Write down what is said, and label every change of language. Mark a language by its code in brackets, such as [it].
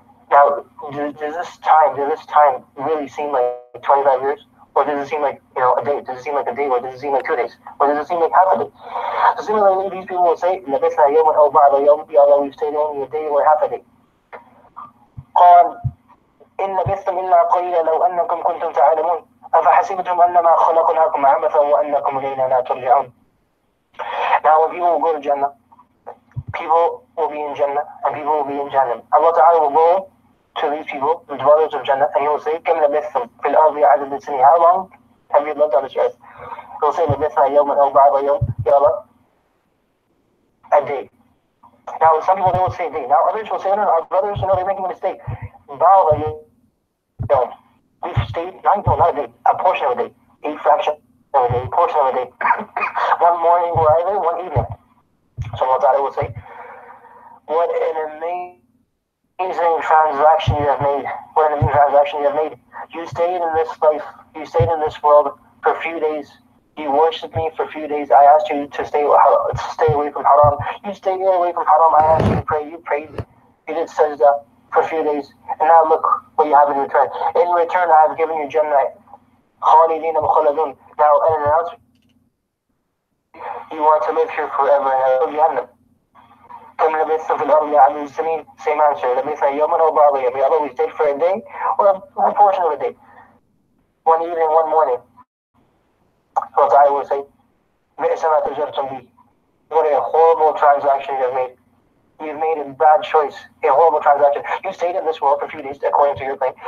[en] Now, does this time really seem like 25 years? Or does it seem like, a day? Does it seem like a day? Or does it seem like 2 days? Or does it seem like half a day? So similarly, these people will say, [ar] لَبِثْنَا يَوْمًا أَوْ بَعْضَ يَوْمٍ. [en] Although we've stayed only a day or half a day. [ar] قال إن لبثتم إلا قليلا لو أنكم كنتم تعلمون أفحسبتم أنما خلقناكم عبثا وأنكم إلينا لا ترجعون. [en] Now when people will go to Jannah, people will be in Jannah and people will be in Jahannam. Allah Ta'ala will go to these people, the dwellers of Jannah, and He will say, [ar] كم لبثتم في الأرض عدد السنين. [en] How long have you lived on this earth? He will say, [ar] لبثنا يوما أو بعض يوم. [en] Ya Allah, a day. Now some people, they will say a day. Now others will say, no, our brothers, they're making a mistake. [ar] بعض يوم. [en] We've stayed, not a day, a portion of a day. A fraction of a day, a portion of a day. One morning or either, one evening. So Allah Ta'ala will say, what an amazing transaction you have made. What an amazing transaction you have made. You stayed in this life, you stayed in this world for a few days. You worshipped me for a few days. I asked you to stay away from haram. You stayed away from haram. I asked you to pray. You prayed. You did sajda for a few days. And now look what you have in return. In return, I have given you Jannah. [ar] خَالِدِينَ مُخَلَّدُونَ. [en] Now, an announcement. You want to live here forever and ever. Jannah. [ar] كم لبثتم في الأرض عدد السنين. [en] Same answer. [ar] لبثنا يوما أو بعض يوم. [en] We always stayed for a day or a portion of a day. One evening, one morning. So I will say, [ar] بئس ما تجرتم بي. [en] What a horrible transaction you have made. You've made a bad choice. A horrible transaction. You stayed in this world for a few days, according to your claim.